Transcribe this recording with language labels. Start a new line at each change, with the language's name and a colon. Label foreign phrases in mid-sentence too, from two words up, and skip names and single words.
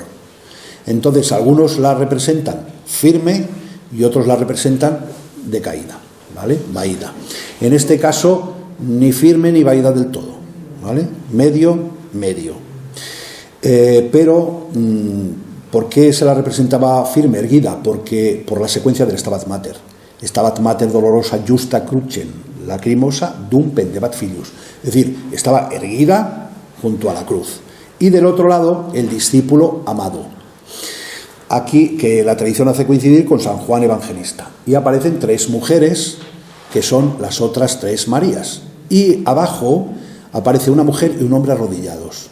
Spanish: Entonces algunos la representan firme y otros la representan decaída, ¿vale? Vaída. En este caso, ni firme ni vaída del todo, ¿vale? Medio. Pero, ¿por qué se la representaba firme, erguida? Porque por la secuencia del Stabat Mater.
Latin: Stabat Mater dolorosa justa crucem, lacrimosa dum pendebat filius.
Spanish: Es decir, estaba erguida junto a la cruz. Y del otro lado, el discípulo amado. Aquí, que la tradición hace coincidir con San Juan Evangelista. Y aparecen 3 mujeres, que son las otras 3 Marías. Y abajo aparece una mujer y un hombre arrodillados.